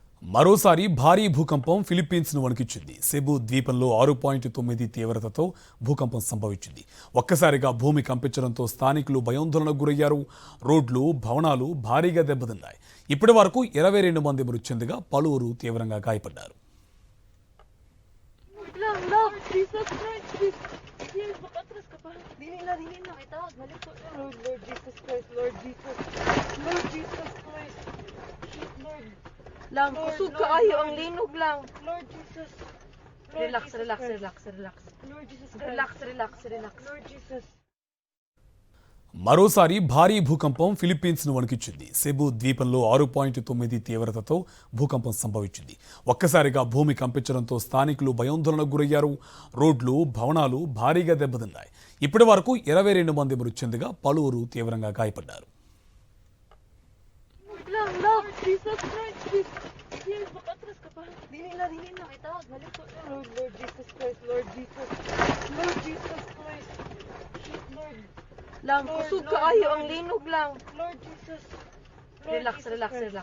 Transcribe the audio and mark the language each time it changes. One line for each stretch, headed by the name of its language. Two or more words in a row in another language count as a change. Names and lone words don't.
Telugu: మరోసారి భారీ భూకంపం ఫిలిప్పీన్స్ ను వణికించింది. సెబు ద్వీపంలో 6.9 తీవ్రతతో భూకంపం సంభవించింది. ఒక్కసారిగా భూమి కంపించడంతో స్థానికులు భయాందోళనకు గురయ్యారు. రోడ్లు, భవనాలు భారీగా దెబ్బతిన్నాయి. ఇప్పటి వరకు 22 మంది మృతి చెందగా పలువురు తీవ్రంగా గాయపడ్డారు.
Cebuano: Lang, kusog kaayo ang linog lang.
English: Lord Jesus. Relax, relax, relax, relax. Lord Jesus. Relax, relax, relax. Lord Jesus.
Telugu: మరోసారి భారీ భూకంపం ఫిలిప్పీన్స్ ను వణికించింది. సెబు ద్వీపంలో 6.9 తీవ్రతతో భూకంపం సంభవించింది. ఒక్కసారిగా భూమి కంపించడంతో స్థానికులు భయాందోళనకు గురయ్యారు. రోడ్లు, భవనాలు భారీగా దెబ్బతిన్నాయి. ఇప్పటి వరకు 22 మంది మృతి చెందగా పలువురు తీవ్రంగా గాయపడ్డారు.
English: Lord Jesus Christ. Please,
Cebuano: makatras ka pa. Dili na. Itawag, balik ko.
English: Lord Jesus Christ. Lord Jesus. Lord Jesus Christ. Lord.
Cebuano: Lang, kusog kaayo ang linog lang.
English: Lord Jesus. Relax, relax, relax, relax.